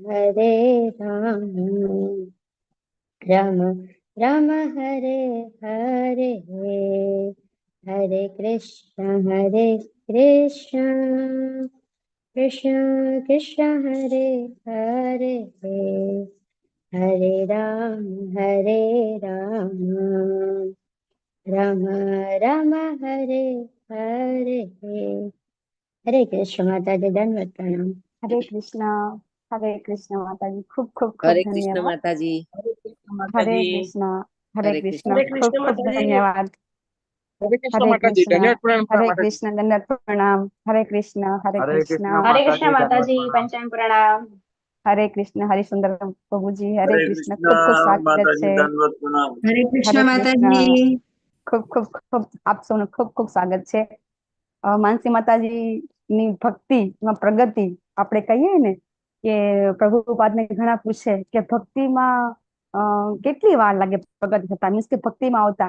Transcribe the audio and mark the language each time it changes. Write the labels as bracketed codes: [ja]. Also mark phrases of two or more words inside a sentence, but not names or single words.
[sa] राम राम हरे हरे, हरे कृष्ण कृष्ण कृष्ण हरे हरे, हरे राम राम राम हरे हरे। [hi] हरे कृष्ण माताजी, दंडवत प्रणाम। हरे कृष्ण माताजी, खूब खूब खूब हरे कृष्ण धन्यवाद। माताजी। हरे कृष्ण हरे खूब कृष्ण खूब माताजी। धन्यवाद। हरे कृष्ण हरे माताजी, कृष्ण धन्यवाद प्रणाम हरे माताजी। कृष्ण दंडवत प्रणाम। हरे कृष्ण हरे कृष्ण हरे कृष्ण माताजी, पंचांग प्रणाम। हरे कृष्ण हरिसुंदर प्रभुजी, हरे हरे कृष्ण कृष्ण खूब खूब स्वागत माताजी, है। दंडवत प्रणाम। हरे कृष्ण हरे माताजी। [gu] ખૂબ ખૂબ ખૂબ આપ સૌનું ખૂબ ખૂબ સ્વાગત છે। માનસી માતાજીની ભક્તિમાં પ્રગતિ આપણે કહીએ ને કે પ્રભુપાદને ઘણા પૂછે કે ભક્તિમાં કેટલી વાર લાગે પ્રગતિ થતા, મીન્સ કે ભક્તિમાં આવતા।